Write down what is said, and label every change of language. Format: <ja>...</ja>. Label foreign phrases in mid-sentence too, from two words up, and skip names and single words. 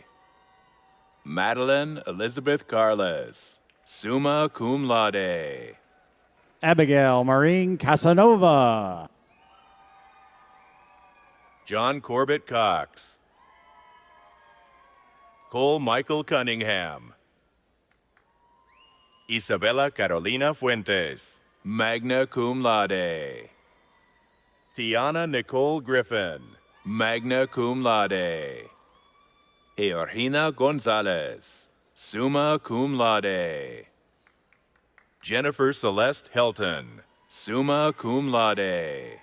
<en>Madeline Elizabeth Carlos,</en> <la>summa cum laude.</la> <en>Abigail Maureen Casanova. John Corbett Cox. Cole Michael Cunningham. Isabella Carolina Fuentes,</en> <la>magna cum laude.</la> <en>Tiana Nicole Griffin,</en> <la>magna cum laude.</la> <en>Georgina Gonzalez,</en> <la>summa cum laude.</la> <en>Jennifer Celeste Helton,</en> <la>summa cum laude.</la>